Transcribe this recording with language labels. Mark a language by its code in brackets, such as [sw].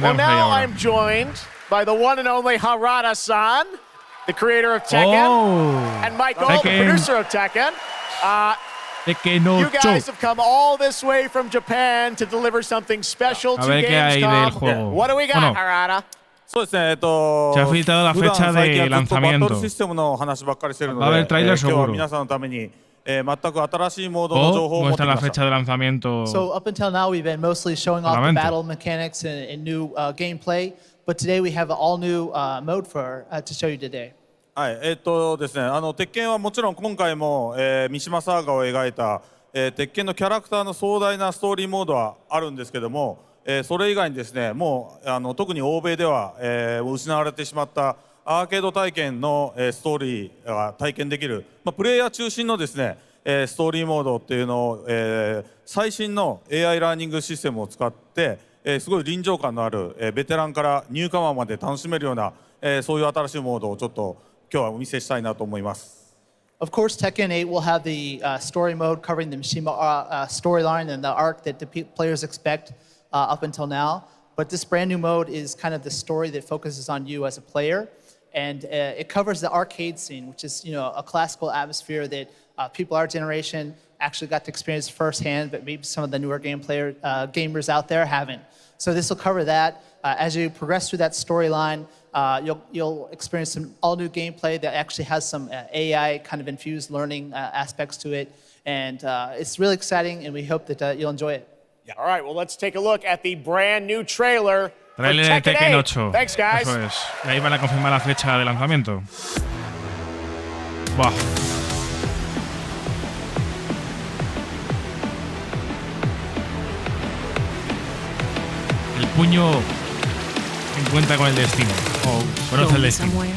[en] well, now I'm joined by the one and only Harada-san, the creator of Tekken, and Michael, the producer of Tekken. You guys have come all this way from Japan to deliver something special to Gamescom. What do we got, Harada? [es] Se ha filtrado la fecha de lanzamiento. Va a haber tráiler seguro. Muestra la fecha de lanzamiento. [en] So up until now, we've been mostly showing off the battle mechanics and new gameplay, but today we have an all-new mode to show you today. [ja] はい、ですね、鉄拳はもちろん今回も、三島サーガを描いた、鉄拳のキャラクターの壮大なストーリーモードはあるんですけども、それ以外にですね、もう特に欧米では、失われてしまったアーケード体験の、ストーリーが体験できる、プレイヤー中心のですね、ストーリーモードっていうのを、最新の AI ラーニングシステムを使って、すごい臨場感のある、ベテランからニューカマーまで楽しめるような、そういう新しいモードをちょっと今日はお見せしたいなと思います。 [en] Of course, Tekken 8 will have the story mode covering the Mishima storyline and the arc that the players expect up until now. But this brand new mode is kind of the story that focuses on you as a player. And it covers the arcade scene, which is a classical atmosphere that people our generation actually got to experience firsthand, but maybe some of the newer gamers out there haven't. So this will cover that. As you progress through that storyline, you'll experience some all-new gameplay that actually has some AI kind of infused learning aspects to it. And it's really exciting, and we hope that you'll enjoy it. Yeah. All right, well, let's take a look at the brand new trailer for Tekken Tekken 8. Thanks, guys. [es] Eso es. Y ahí van a confirmar la fecha de lanzamiento. Buah. El puño encuentra con el destino. O conoce el destino.